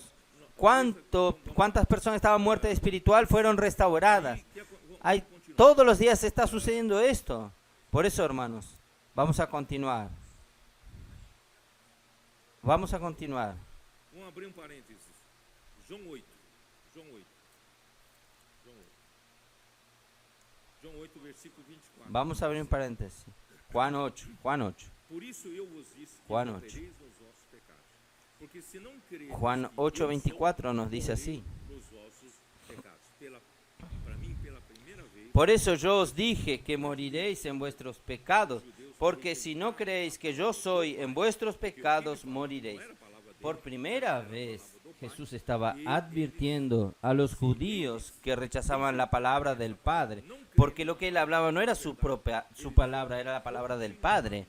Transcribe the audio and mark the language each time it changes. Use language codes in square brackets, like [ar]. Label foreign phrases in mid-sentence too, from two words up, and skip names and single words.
[es] ¿Cuántas personas estaban muertas espiritual fueron restauradas? Todos los días está sucediendo esto. Por eso, hermanos, vamos a continuar. Vamos a continuar. Vamos a abrir un paréntesis. [pt] João 8. João 8, versículo 24. [es] Vamos a abrir un paréntesis. Juan 8. [pt] Por isso eu vos disse que [es] Juan [pt] não [es] 8. [pt] crereis nos vossos pecados. Porque se não crereis [es] Juan [pt] que [es] 8:24 nos dice así. [pt] nos vossos pecados. Para mim, pela primeira vez, [es] Por eso yo os dije que moriréis en vuestros pecados, porque si no creéis que yo soy, en vuestros pecados moriréis. Por primera vez Jesús estaba advirtiendo a los judíos que rechazaban la palabra del Padre, porque lo que él hablaba no era su palabra, era la palabra del Padre.